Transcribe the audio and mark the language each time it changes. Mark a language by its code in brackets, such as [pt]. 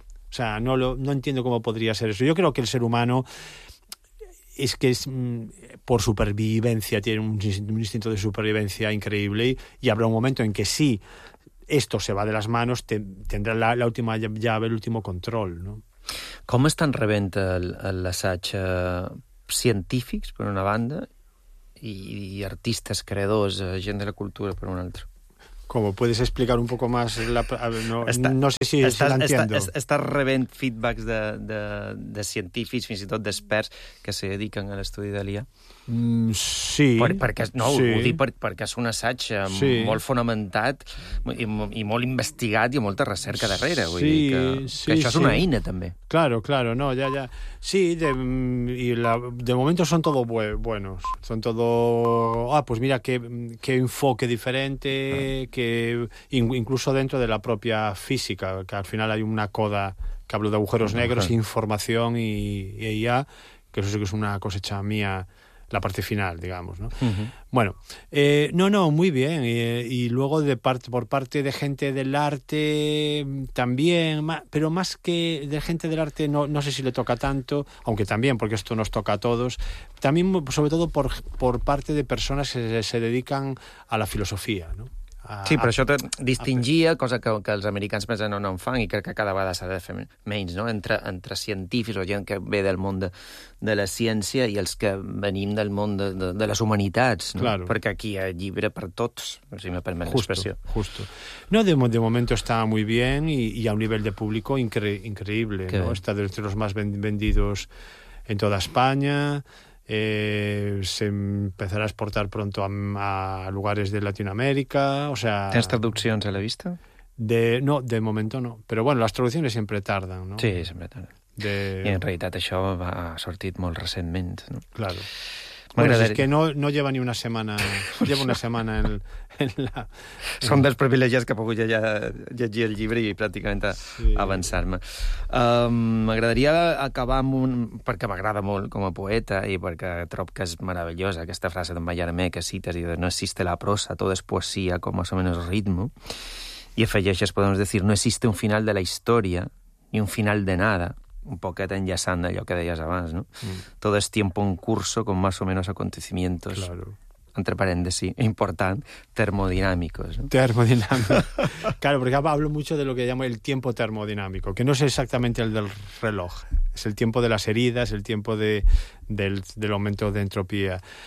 [es] O sea, no entiendo cómo podría ser eso. Yo creo que el ser humano es que es por supervivencia, tiene un instinto de supervivencia increíble y habrá un momento en que sí, esto se va de las manos, tendrá la última llave, el último control, ¿no? [ca] Com estan rebent l'assaig científics, per una banda, i artistes, creadors, gent de la cultura, per una altra? [es] ¿Cómo? ¿Puedes explicar un poco más? No sé si la entiendo. [ca] Estàs rebent feedbacks de científics, fins i tot d'experts, que se dediquen a l'estudi de l'IA? Sí. Perquè és un assaig molt fonamentat i molt investigat i amb molta recerca darrere. Sí, vull dir que això és una eina, també. [es] Claro. No, ya. Sí, de momento son todo buenos. Son todo... Ah, pues mira, qué enfoque diferente, que incluso dentro de la propia física, que al final hay una coda que hablo de agujeros negros, información y IA, que eso sí que es una cosecha mía, la parte final, digamos, ¿no? Bueno, muy bien. Y luego por parte de gente del arte también, pero más que de gente del arte no sé si le toca tanto, aunque también, porque esto nos toca a todos, también sobre todo por parte de personas que se dedican a la filosofía, ¿no? [ca] Sí, però això distingia, cosa que els americans més no en fan i crec que cada vegada s'ha de fer menys, no? Entre científics o gent que ve del món de la ciència i els que venim del món de les humanitats, no? [es] Claro. [ca] Perquè aquí hi ha llibre per tots, si me permet l'expressió. [es] Justo. No, de momento está muy bien y a un nivel de público increíble, qué ¿no? Bien. Está entre los más vendidos en toda España... se empezará a exportar pronto a lugares de Latinoamérica, o sea... [ca] ¿Tens traduccions a la vista? [es] No, de momento no. Pero bueno, las traducciones siempre tardan, ¿no? [ca] Sí, sempre tarden. I en realitat això ha sortit molt recentment, ¿no? [es] Claro. Bueno, es que no lleva ni una semana. Lleva una semana en la... [ca] Són dels privilegiats que ha pogut ja llegir el llibre i pràcticament avançar-me. M'agradaria acabar amb un... Perquè m'agrada molt com a poeta i perquè trob que és meravellosa aquesta frase d'en Mallarmé que cites i de [es] no existe la prosa, [ca] tot és poesia com a menys ritmo. I afegeixes, podem dir, [es] no existe un final de la història ni un final de nada. [ca] Un poquet enllaçant allò que deies abans, no? Mm. [es] Todo es tiempo en curso con más o menos acontecimientos. Claro. Entre paréntesis, [ca] important, [es] termodinámicos. ¿No? Termodinámicos. Claro, porque hablo mucho de lo que llamo el tiempo termodinámico, que no es exactamente el del reloj. Es el tiempo de las heridas, el tiempo del aumento de entropía.